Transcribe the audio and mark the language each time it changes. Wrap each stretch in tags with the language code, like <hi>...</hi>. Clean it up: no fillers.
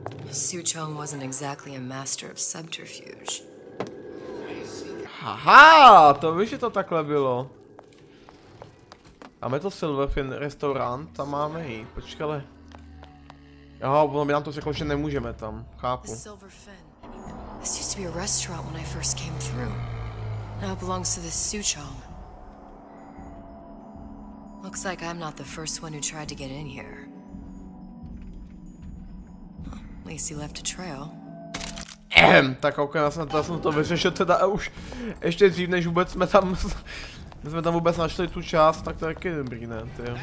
<en>Suchong wasn't exactly a master of subterfuge.</en> <cs>Haha, to víš, že to takhle bylo. Máme to Silverfin restaurant, tam máme jít, počkej, ale... Aha, ono by nám to řeklo, že nemůžeme tam, chápu.</cs> <en>This used to be a restaurant when I first came through. Now it belongs to this Suchong. Looks like I'm not the first one who tried to get in here. At least he left a trail.</en> <cs>Tak ok, já jsem to vyřešil teda už ještě dřív, než vůbec jsme tam vůbec našli tu část, tak to je taky dobrý, ne, ty.</cs>